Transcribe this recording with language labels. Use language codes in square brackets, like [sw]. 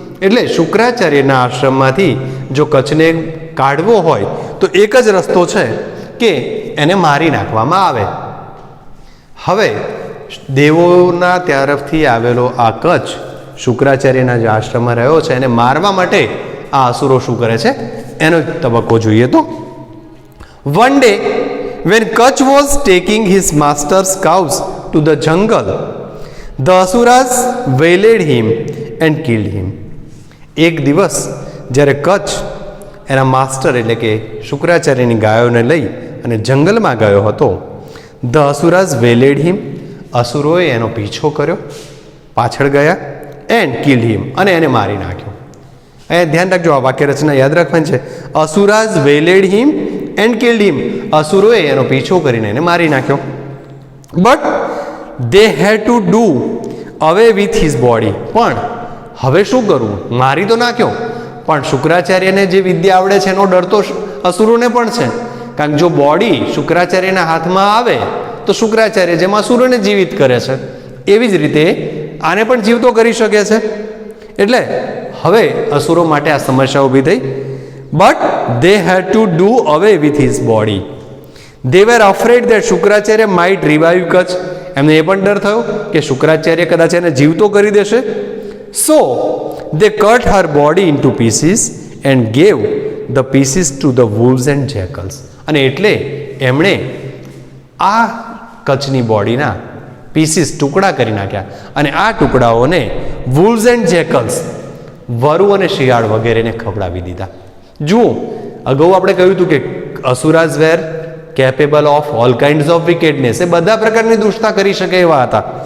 [gu] એટલે શુક્રાચાર્યના આશ્રમમાંથી જો કચ્છને કાઢવો હોય તો એક જ રસ્તો છે કે એને મારી નાખવામાં આવે. હવે દેવોના તરફથી આવેલો આ કચ્છ શુક્રાચાર્યના જે આશ્રમમાં રહ્યો છે એને મારવા માટે આ અસુરો શું કરે છે એનો તબક્કો જોઈએ. તો one day [en] when Kutch was taking his master's cows to the jungle, the asuras waylaid him and killed him. [gu] એક દિવસ જ્યારે કચ્છ એના માસ્ટર એટલે કે શુક્રાચાર્યની ગાયોને લઈ અને જંગલમાં ગયો હતો, [en] the asuras waylaid him, [gu] અસુરોએ એનો પીછો કર્યો, પાછળ ગયા, [en] and killed him, [gu] અને એને મારી નાખ્યો. અહીંયા ધ્યાન રાખજો, આ વાક્ય રચના યાદ રાખવાની છે. [en] asuras waylaid him and killed him, [gu] અસુરોએ એનો પીછો કરીને એને મારી નાખ્યો. [en] but they had to do away with his body, [gu] પણ હવે શું કરવું? મારી તો નાખ્યો, પણ શુક્રાચાર્યને જે વિદ્યા આવડે છે એનો ડર તો અસુરોને પણ છે. કારણ કે જો બોડી શુક્રાચાર્યના હાથમાં આવે તો શુક્રાચાર્ય જેમ અસુરોને જીવિત કરે છે એવી જ રીતે આને પણ જીવતો કરી શકે છે. એટલે હવે અસુરો માટે આ સમસ્યા ઊભી થઈ. [en] But they had to do away with his body. They were afraid that Shukracharya might revive Kutch. [gu] એમને એ પણ ડર થયો કે શુક્રાચાર્ય કદાચ એને જીવતો કરી દેશે. [en] So they cut her body into pieces and gave the pieces to the wolves and jackals. [gu] અને એટલે એમણે આ કચ્છની બોડીના પીસીસ ટુકડા કરી નાખ્યા અને આ ટુકડાઓને [en] wolves and jackals, [gu] વરુ અને શિયાળ વગેરેને ખવડાવી દીધા. જુઓ, અગાઉ આપણે કહ્યું હતું કે [en] asuras were capable of all kinds of wickedness, [gu] એ બધા પ્રકારની દુષ્ટતા કરી શકે એવા હતા.